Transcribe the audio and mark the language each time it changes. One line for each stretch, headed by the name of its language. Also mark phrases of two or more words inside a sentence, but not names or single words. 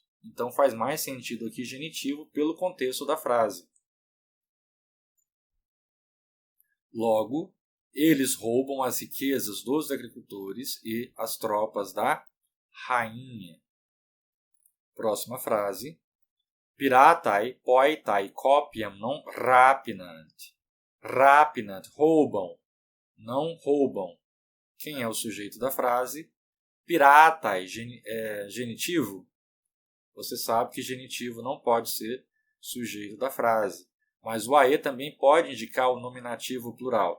Portuguese: Então faz mais sentido aqui genitivo pelo contexto da frase. Logo, eles roubam as riquezas dos agricultores e as tropas da rainha. Próxima frase.
Latin: Piratai, poitai, copiam, non rapinant.
Portuguese: Rapinant, roubam, não roubam. Quem é o sujeito da frase? Piratai, genitivo. Você sabe que genitivo não pode ser sujeito da frase. Mas o ae também pode indicar o nominativo plural.